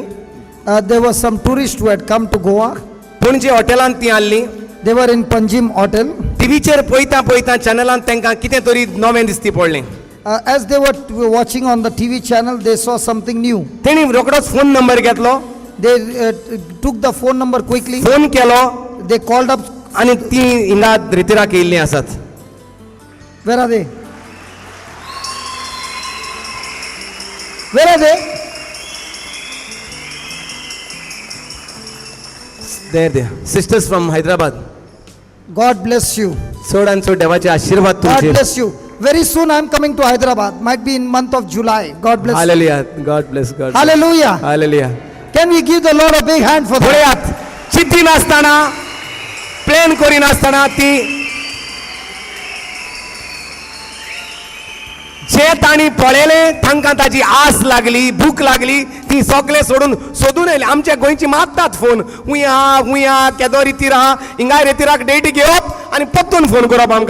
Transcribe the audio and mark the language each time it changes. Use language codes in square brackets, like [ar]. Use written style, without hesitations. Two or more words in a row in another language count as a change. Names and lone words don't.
[en] There were some tourists who had come to Goa. [kok] पणजे हॉटेलांत ती हाडलीं [en] They were in Panjim Hotel. [kok] टीव्हीचेर पळयता चॅनलांत तांकां कितें तरी नवें दिसती पडलें [en] As they were watching on the TV channel, they saw something new. [kok] तेणी रोखडोच फोन नंबर घेतलो [en] They took the phone number quickly. [kok] फोन केलो [en] They called up. [kok] आनी ती हिंगा रितीराक येयल्लीं आसात [en] Where are they? Where are they? there sisters from Hyderabad God bless you. [kok] चड आनी चड देवाचे आशीर्वाद [en] God [kok] तुमचेर [en] bless you. Very soon I am coming to Hyderabad. Might be in month of July. God bless you. Hallelujah God bless God Hallelujah. Hallelujah Can we give the Lord a big hand for that? [kok] पळयात चिठ्ठी नासतना प्लॅन करिनासतना ती जे तांणी पळयलें तांकां ताची आस लागली, भूक लागली, ती सगळें सोदून येयले. आमच्या गोंयची मारतात फोन, खूंय आहा केदो रितीर आहा, हिंगा रितीराक डेट घेवप आनी परतून फोन करप आमकां.